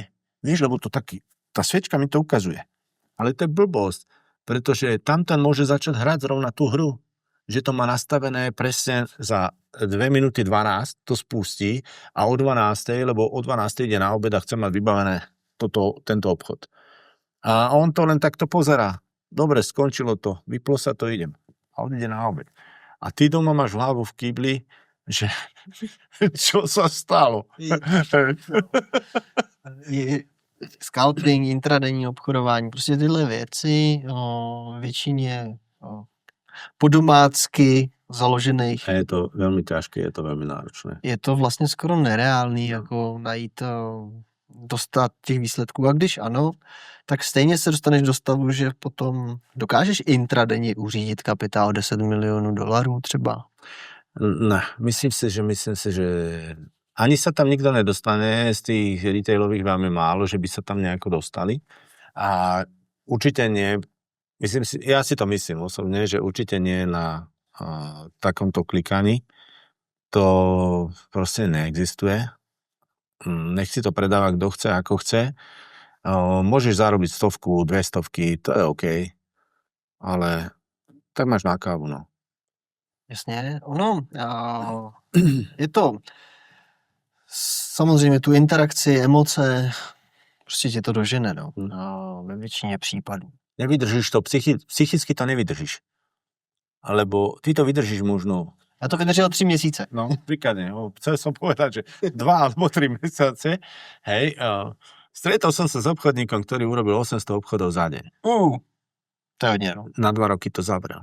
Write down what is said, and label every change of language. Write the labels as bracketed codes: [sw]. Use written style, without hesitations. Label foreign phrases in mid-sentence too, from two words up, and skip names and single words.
[sk] Vieš, lebo to taký tá sviečka mi to ukazuje. Ale to je blbosť, pretože tamten môže začať hrať zrovna tú hru, že to má nastavené presne za 2 minúty 12, to spustí a o 12, lebo o 12 ide na obed a chce mať vybavené tento obchod. A on to len takto pozerá. Dobre, skončilo to, vyplo sa to, idem. A on ide na obed. A ty doma máš hlavu v kýbli, že čo sa stalo? [cs] Scalping, intradenní obchodování, prostě tyhle věci většině podomácky založených. [sk] A je to veľmi ťažké, je to veľmi náročné. [cs] Je to vlastně skoro nereálný, jako najít, dostat těch výsledků. A když ano, tak stejně se dostaneš do stavu, že potom dokážeš intradenně uřídit kapitál $10 milionů třeba. Ne, [sk] myslím si, že ani sa tam nikto nedostane, z tých retailových veľmi málo, že by sa tam nejako dostali. A určite nie, ja si to myslím osobne, že určite nie na takomto klikaní. To proste neexistuje. Nech si to predáva, kto chce, ako chce. Môžeš zarobiť 100, 200, to je OK. Ale tak máš na kávu, no. [cs] Jasně, je to samozřejmě tu interakci, emoce, prostě tě to dožene, no. Ve většině případů. Nevydržíš to, psychicky to nevydržíš. [sk] Alebo ty to vydržíš možno. [cs] Ja to vydržel 3 měsíce. [sk] No, príkladne. Chcel som povedať, že 2 alebo 3 mesiace. Hej, stretol som sa s obchodníkom, ktorý urobil 800 obchodov za deň. [cs] To je hodně, no. [sk] Na 2 roky to zabrel.